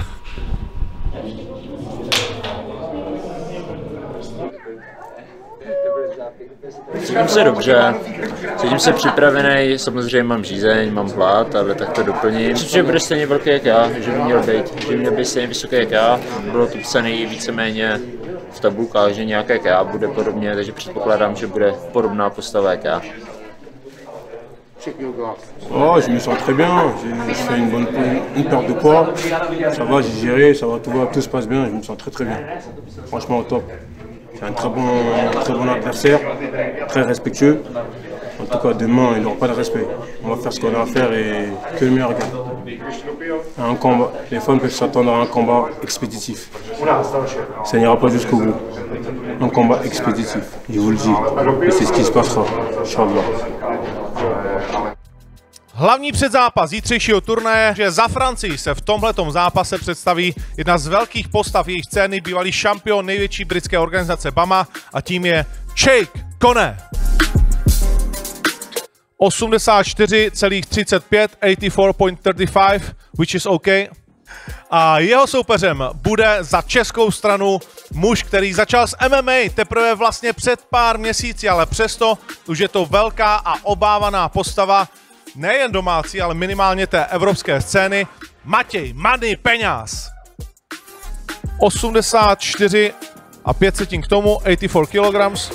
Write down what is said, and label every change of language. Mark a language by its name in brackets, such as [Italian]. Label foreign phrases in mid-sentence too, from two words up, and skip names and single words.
[Czech] Cítím se dobře, cítím se připravený, samozřejmě mám žízeň, mám hlad, ale tak to doplním. Myslím, že bude stejně velký jak já, že by měl být stejně vysoký jak já. Bylo to psané víceméně v tabulkách, že nějak jak já bude podobně, takže předpokládám, že bude podobná postava jak já. [French] Oh, je me sens très bien, j'ai fait une perte de poids, ça va, j'ai géré, ça va, tout se passe bien, je me sens très bien, franchement au top. C'est un très bon adversaire, très respectueux. En tout cas, demain, il n'aura pas de respect. On va faire ce qu'on a à faire et que le meilleur gagne. Un combat, les femmes peuvent s'attendre à un combat expéditif. Ça n'ira pas jusqu'au bout. Un combat expéditif, je vous le dis. Et c'est ce qui se passera, Inch'Allah. [Czech] Hlavní předzápas zítřejšího turnaje, že za Francii se v tomhletom zápase představí jedna z velkých postav jejich scény, bývalý šampion největší britské organizace BAMMA, a tím je Cheick Konné. 84,35, 84.35, [English] which is OK. [Czech] A jeho soupeřem bude za českou stranu muž, který začal s MMA teprve vlastně před pár měsíci, ale přesto už je to velká a obávaná postava nejen domácí, ale minimálně té evropské scény. Matěj Money Peňáz. 84 a 500 k tomu, 84 kg.